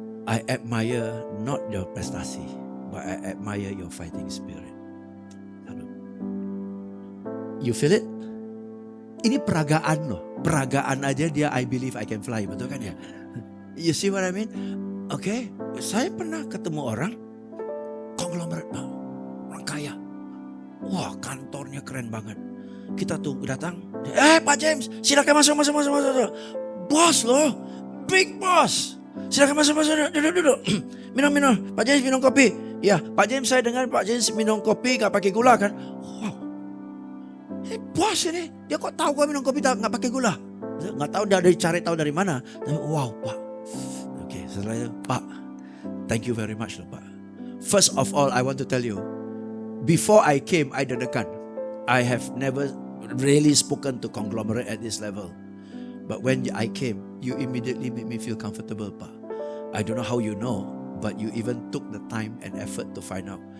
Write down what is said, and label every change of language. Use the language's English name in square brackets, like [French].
[English] I admire not your prestasi, but I admire your fighting spirit. You feel it? [Indonesian] Ini peragaan loh. Peragaan aja dia [English] I believe I can fly. [Indonesian] Betul kan ya? [English] You see what I mean? Oke. [Indonesian] Saya pernah ketemu orang. Konglomerat bang. Orang kaya. Wah, kantornya keren banget. Kita tuh datang. Pak James, silakan masuk. Bos loh. Big boss. Silakan masuk. Duduk. Minum. Pak James minum kopi. Ya, Pak James, saya dengar Pak James minum kopi gak pakai gula kan? Wow. Bos ini, dia kok tahu gue minum kopi gak pakai gula? Nggak tahu dia cari tahu dari mana. Tapi wow Pak. Oke, setelah itu Pak, [English] thank you very much [Indonesian] loh Pak. [English] First of all, I want to tell you, before I came, I deg-degan. I have never really spoken to conglomerate at this level. But when I came, you immediately made me feel comfortable, Pak. I don't know how you know, but you even took the time and effort to find out.